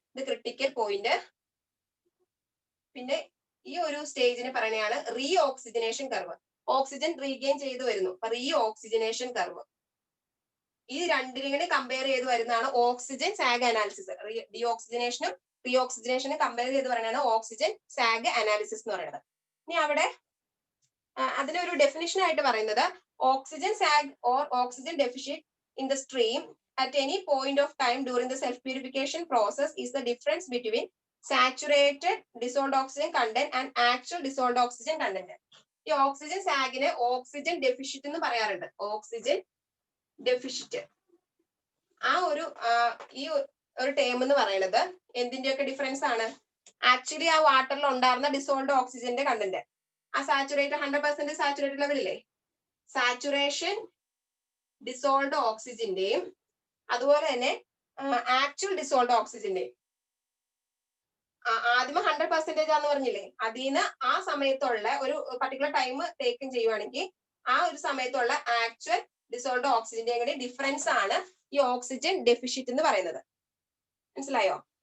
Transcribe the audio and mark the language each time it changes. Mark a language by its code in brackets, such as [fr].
[ml] ഇത് critical point. പിന്നെ ഈ ഒരു സ്റ്റേജിന് പറയുന്നതാണ് re oxygenation curve. Oxygen regain ചെയ്ത് വരുന്നു, റീ ഓക്സിജനേഷൻ കർവ്. ഈ രണ്ടിനും കൂടി കമ്പയർ ചെയ്ത് വരുന്നതാണ് oxygen zag analysis. D ഓക്സിജനേഷനും re ഓക്സിജനേഷനും compare ചെയ്ത് പറയുന്നതാണ് ഓക്സിജൻ സാഗ് അനാലിസിസ് എന്ന് പറയുന്നത്. ഇനി അവിടെ അതിനൊരു ഡെഫിനിഷൻ ആയിട്ട് പറയുന്നത് [en] Oxygen sag or oxygen deficit in the stream at any point of time during the self purification process is the difference between saturated dissolved oxygen content and actual dissolved oxygen content. [ml] ഈ oxygen സാഗിനെ oxygen ഡെഫിഷ്യറ്റ് എന്ന് പറയാറുണ്ട്. Oxygen ഡെഫിഷ്യറ്റ് ആ ഈ ഒരു term എന്ന് പറയുന്നത് എന്തിന്റെയൊക്കെ difference ആണ്? Actually ആ വാട്ടറിൽ ഉണ്ടായിരുന്ന ഡിസോൾഡ് ഓക്സിജന്റെ കണ്ടന്റ്, ആ സാച്ചുറേറ്റഡ് 100% സാച്ചുറേറ്റഡ് ലെവലില്ലേ, സാച്ചുറേഷൻ ഡിസോൾഡ് ഓക്സിജന്റെയും അതുപോലെ തന്നെ ആക്ച്വൽ ഡിസോൾഡ് ഓക്സിജന്റെയും ആദ്യമേ 100% ആണെന്ന് പറഞ്ഞില്ലേ, അതിന് ആ സമയത്തുള്ള ഒരു പർട്ടിക്കുലർ ടൈം ടേക്കൻ ചെയ്യുവാണെങ്കിൽ ആ ഒരു സമയത്തുള്ള ആക്ച്വൽ ഡിസോൾഡ് ഓക്സിജന്റെയും കൂടി ഡിഫറൻസ് ആണ് ഈ ഓക്സിജൻ ഡെഫിഷ്യറ്റ് എന്ന് പറയുന്നത്. മനസ്സിലായോ?